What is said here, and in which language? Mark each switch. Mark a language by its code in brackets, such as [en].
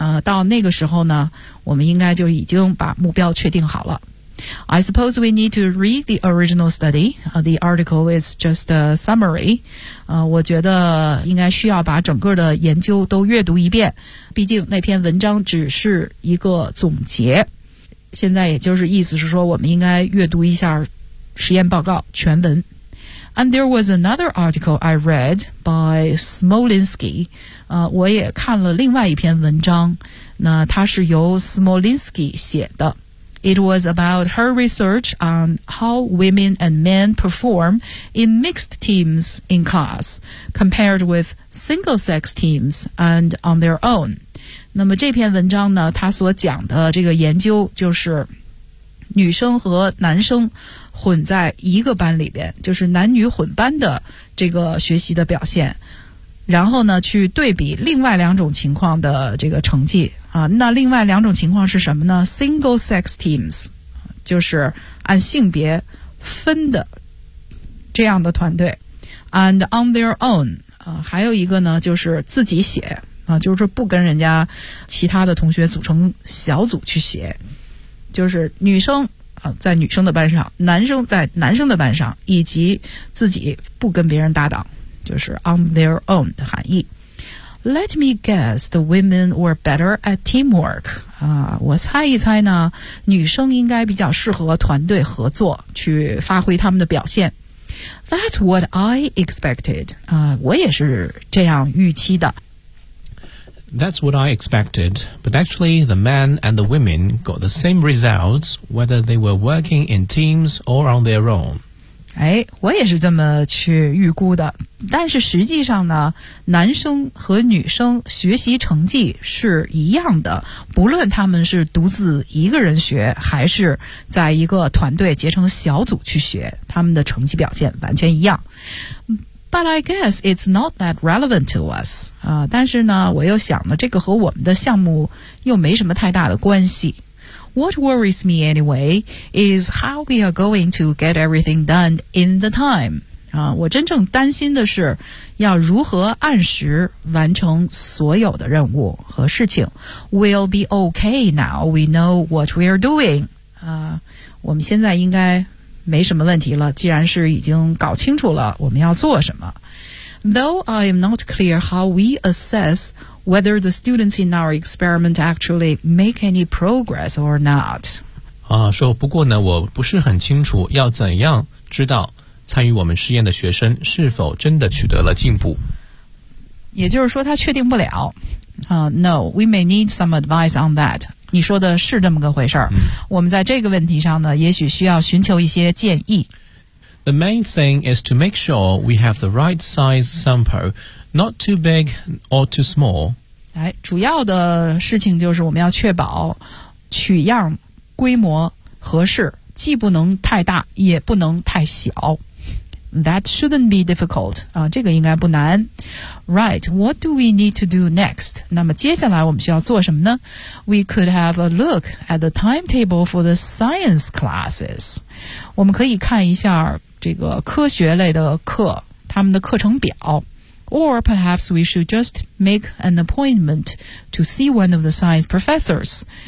[zh] 到那个时候呢，我们应该就已经把目标确定好了。 [en] I suppose we need to read the original study. The article is just a summary. [zh] 我觉得应该需要把整个的研究都阅读一遍，毕竟那篇文章只是一个总结。现在也就是意思是说，我们应该阅读一下实验报告全文。 [en] And there was another article I read by Smolinski. [zh] 我也看了另外一篇文章，那它是由 Smolinski 写的。 [en] It was about her research on how women and men perform in mixed teams in class, compared with single-sex teams and on their own. [zh] 那么这篇文章呢，它所讲的这个研究就是女生和男生混在一个班里边，就是男女混班的这个学习的表现，然后呢，去对比另外两种情况的这个成绩。那另外两种情况是什么呢 ？ [en] Single sex teams， [zh] 就是按性别分的这样的团队 ， [en] and on their own， [zh] 还有一个呢就是自己写就是不跟人家其他的同学组成小组去写，就是女生在女生的班上，男生在男生的班上，以及自己不跟别人搭档，就是 [en] on their own [zh] 的含义。 [en] Let me guess, the women were better at teamwork. [zh] 我猜一猜呢，女生应该比较适合团队合作，去发挥她们的表现。 [en] That's what I expected. [zh] 我也是这样预期的。 [en] That's what I expected. But actually, the men and the women got the same results, whether they were working in teams or on their own. [zh] 哎，我也是这么去预估的，但是实际上呢，男生和女生学习成绩是一样的，不论他们是独自一个人学，还是在一个团队结成小组去学，他们的成绩表现完全一样。 [en] But I guess it's not that relevant to us. [zh] 但是呢，我又想呢，这个和我们的项目又没什么太大的关系。 [en] What worries me anyway is how we are going to get everything done in the time. [zh] 我真正担心的是要如何按时完成所有的任务和事情。 [en] We'll be okay now we know what we are doing. [zh] 我们现在应该没什么问题了，既然是已经搞清楚了我们要做什么。 [en] Though I am not clear how we assess whether the students in our experiment actually make any progress or not. [zh] 说不过呢，我不是很清楚要怎样知道参与我们试验的学生是否真的取得了进步。也就是说他确定不了。 [en] No, we may need some advice on that. [zh] 你说的是这么个回事儿。我们在这个问题上呢，也许需要寻求一些建议。 [en] The main thing is to make sure we have the right size sample, not too big or too small. [zh] 哎，主要的事情就是我们要确保取样规模合适，既不能太大，也不能太小。 [en] That shouldn't be difficult. [zh] 这个应该不难。 [en] Right, what do we need to do next? [zh] 那么接下来我们需要做什么呢？ [en] We could have a look at the timetable for the science classes. [zh] 我们可以看一下这个科学类的课，他们的课程表。 [en] Or perhaps we should just make an appointment to see one of the science professors.